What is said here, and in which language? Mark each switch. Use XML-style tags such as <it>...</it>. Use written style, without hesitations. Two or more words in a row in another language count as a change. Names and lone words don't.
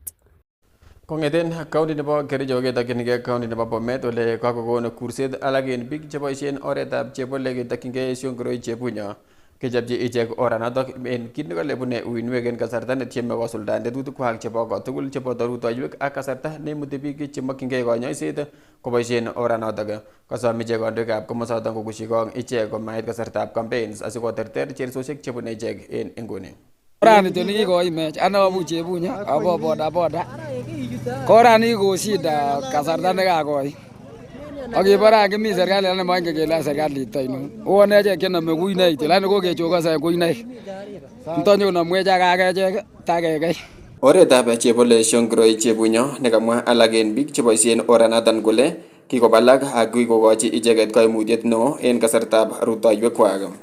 <kln>Kong'eten county nebo Kericho ketokyinigei county nebo Bomet ole kakokon kurset alak en biik cheboisien oretab chebole ketokyingei Shongoroi Chepunyo kechopchi ichek oranotok en kit nekale bune uinwek en kasarta netieme kosuldaen tetutikwak chebo kotugul cheboto rutoiwek ak kasarta neimuti biik chemokyingei konyoiset koboisien oranotok. Kosom ichek kandoikab komosoton kokushi kong ichek komait kasartab campaigns asikoterter chersosiek chebune ichek en inguni. Orani to nikikoimech ana abu Chepunyo abo boda korani ko shida kasarta nekakoi akibara kimi serikali ana mange kele serikali itoino uone je kename kuinai tilani kokechokosa kuinai ntonyo namweja kakechek takekei. Oretab chebole Shongoroi Chepunyo nekamwa alak en biik cheboisien oranoton kole kikobalak ak kikokochi icheket koimutiet neo en kasartab rutoiwekwak.</kln>